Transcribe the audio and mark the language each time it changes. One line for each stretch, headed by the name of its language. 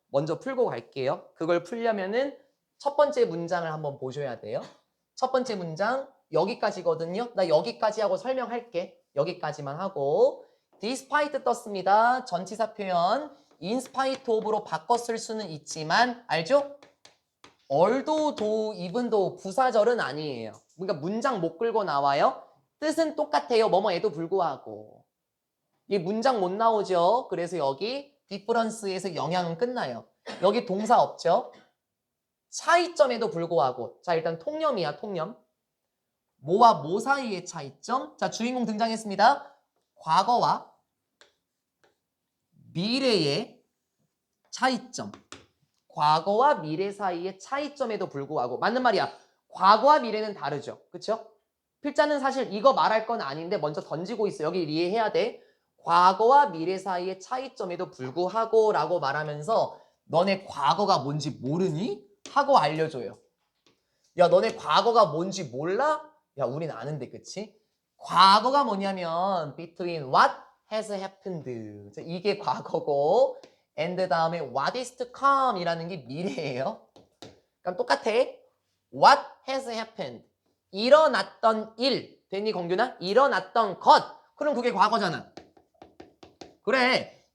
Korean: 먼저 풀고 갈게요. 그걸 풀려면은 첫 번째 문장을 한번 보셔야 돼요. 첫 번째 문장 여기까지거든요. 나 여기까지 하고 설명할게. 여기까지만 하고 despite 떴습니다. 전치사 표현 in spite of로 바꿔 쓸 수는 있지만 알죠? although, though, even though 부사절은 아니에요. 그러니까 문장 못 끌고 나와요. 뜻은 똑같아요. 뭐뭐에도 불구하고. 이 문장 못 나오죠. 그래서 여기 difference에서 영향은 끝나요. 여기 동사 없죠. 차이점에도 불구하고. 자 일단 통념이야 통념. 뭐와 뭐 사이의 차이점? 자 주인공 등장했습니다. 과거와 미래의 차이점. 과거와 미래 사이의 차이점에도 불구하고. 맞는 말이야. 과거와 미래는 다르죠. 그쵸? 필자는 사실 이거 말할 건 아닌데 먼저 던지고 있어. 여기 이해해야 돼. 과거와 미래 사이의 차이점에도 불구하고 라고 말하면서 너네 과거가 뭔지 모르니? 하고 알려줘요. 야 너네 과거가 뭔지 몰라? 야 우린 아는데 그치? 과거가 뭐냐면
English: between what has happened.
Korean: 자, 이게 과거고 and 다음에
English: what is to come
Korean: 이라는 게 미래예요. 그럼 똑같아.
English: What has happened?
Korean: 일어났던 일. 됐니 공규나? 일어났던 것. 그럼 그게 과거잖아. 그래.